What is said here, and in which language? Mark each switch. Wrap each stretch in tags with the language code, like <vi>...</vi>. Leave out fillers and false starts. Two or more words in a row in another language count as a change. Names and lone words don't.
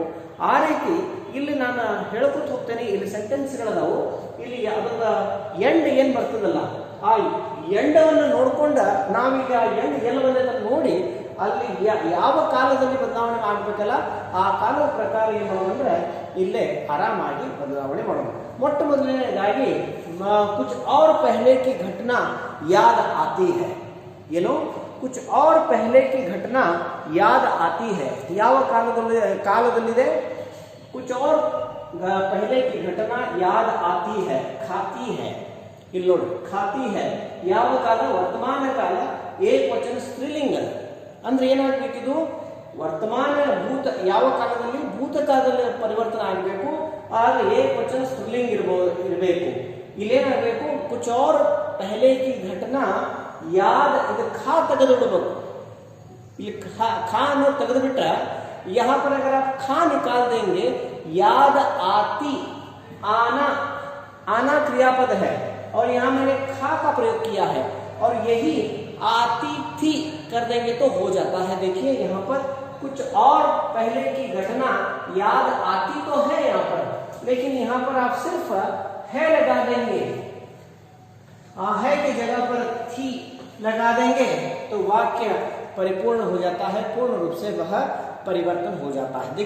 <kn>ಆ ರೀತಿ ಇಲ್ಲಿ ನಾನು ಹೇಳ್ಕೊತ ಹೋಗ್ತೇನೆ, ಇಲ್ಲಿ ಸೆಂಟೆನ್ಸ್ಗಳದಾವು, ಇಲ್ಲಿ ಅದರ ಎಂಡ್ ಏನ್ ಬರ್ತದಲ್ಲ, ಆ ಎಂಡವನ್ನು ನೋಡ್ಕೊಂಡ ನಾವೀಗ ಎಂಡ್ ಎಲ್ಲಿ ಬಂದ ನೋಡಿ ಅಲ್ಲಿ ಯಾವ ಕಾಲದಲ್ಲಿ ಬದಲಾವಣೆ ಆಗ್ಬೇಕಲ್ಲ ಆ ಕಾಲದ ಪ್ರಕಾರ ಏನು ಮಾಡೋದಂದ್ರೆ ಇಲ್ಲೇ ಆರಾಮಾಗಿ ಬದಲಾವಣೆ ಮಾಡೋಣ। ಮೊಟ್ಟ ಮೊದಲನೇದಾಗಿ</kn> <hi>कुछ और पहले की घटना याद आती है, ಏನೋ कुछ और पहले की घटना याद आती है,</hi> <kn>ಯಾವ ಕಾಲದಲ್ಲಿದೆ,</kn> <hi>कुछ और पहले की घटना याद आती है, खाती है,</hi> <kn>ಇಲ್ಲಿ ನೋಡಿ</kn> <hi>खाती है,</hi> <kn>ಯಾವ ಕಾಲ, ವರ್ತಮಾನ ಕಾಲ, ಏಕವಚನ ಸ್ತ್ರೀಲಿಂಗ ಅಂದ್ರೆ ಏನಾಗಬೇಕಿದು, ವರ್ತಮಾನ ಭೂತ ಯಾವ ಕಾಲದಲ್ಲಿ ಭೂತಕಾಲದಲ್ಲಿ ಪರಿವರ್ತನೆ ಆಗಬೇಕು, ಆಗ ಏಕವಚನ ಸ್ತ್ರೀಲಿಂಗ ಇರಬೇಕು। ಇಲ್ಲೇನಾಗಬೇಕು,</kn> <hi>कुछ और पहले की घटना याद,</hi> <kn>ಇದು ಖಾ ತೆಗೆದುಬಿಡಬೇಕು। ಇಲ್ಲಿ ಖಾ ಅನ್ನೋ ತೆಗೆದು ಬಿಟ್ರೆ</kn> <hi>यहाँ पर अगर आप खा निकाल देंगे, याद आती, आना, आना क्रियापद है और यहाँ मैंने खा का प्रयोग किया है और यही आती थी कर देंगे तो हो जाता है। देखिए यहाँ पर कुछ और पहले की घटना याद आती तो है यहाँ पर, लेकिन यहाँ पर आप सिर्फ है लगा देंगे, है की जगह पर थी लगा देंगे तो वाक्य परिपूर्ण हो जाता है, पूर्ण रूप से वह परिवर्तन हो जाता है।</hi>